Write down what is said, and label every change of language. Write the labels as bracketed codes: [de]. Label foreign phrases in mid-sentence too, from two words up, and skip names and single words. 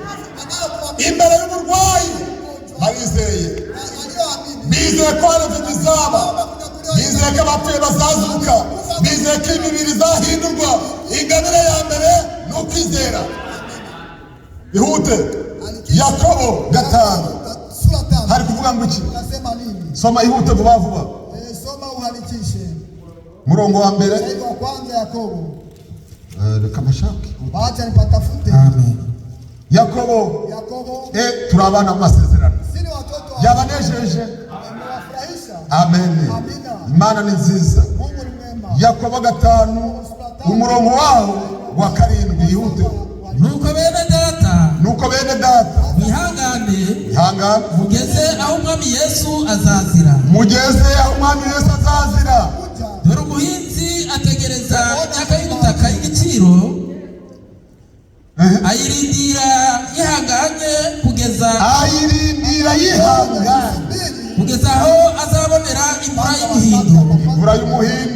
[rw] Imbere y'uburwayi barizeye, bizeye ko hari ibyo bizaba, bizeye ko abapfuye bazazuka, bizeye ko imibiri izahindurwa. Ingabire ya mbere ni ukwizera. Ihute. Yakobo 5 hari kuvuga ngo iki? [sw] Unasema nini? Soma ihute vuba vuba. Soma uhalikishe. [rw] Murongo wa mbere. [sw] Sasa wa kwanza Yakobo. [rw] Reka mashaki. [sw] Acha nipatafute. Yakobo. [rw] Turi abana b'amasezerano. [sw] Sisi watoto [rw] Yabanejeje. [sw] Amewafurahisha. Amen. Amina. [rw] Imana ni nziza. [sw] Mungu ni mwema. [rw] Yakobo 5 umurongo waho wa 7. Ihute. nuko bene data mwihangane mugeze aho umwami Yesu azazira. Dore umuhinzi ategereza imyaka y'ubutaka y'igiciro, ayirindira yihanganye kugeza aho azabonera imvura y'umuhindo